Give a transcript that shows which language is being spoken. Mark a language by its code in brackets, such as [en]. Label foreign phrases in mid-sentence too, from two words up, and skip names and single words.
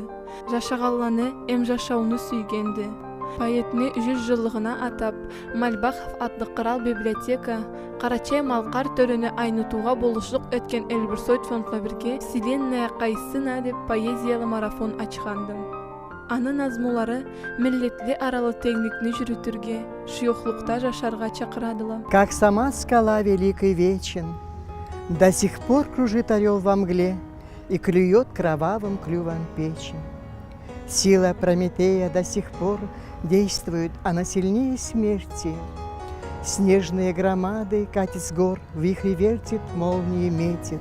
[krc] Жашаганланы эм жашауну сүйгенди. Поэтни 100 жылдыгына атап, Мальбахов атлы кырал библиотека Карачай Малкар төрөнү айнытууга болушлук өткөн Элбирсойт фондла бирге «Вселенная кайсына» деп поэзиялы марафон ачканды. Анын назмулары миллетли аралы теңдикни жүрүтүргө, шуюклукта жашарга чакырадыла. [ru] Как сама скала великий вечен, до сих пор кружит орел во мгле и клюет кровавым клювом печень. Сила Прометея до сих пор действует, она сильнее смерти. Снежные громады катит с гор, вихри вертит, молнии метит.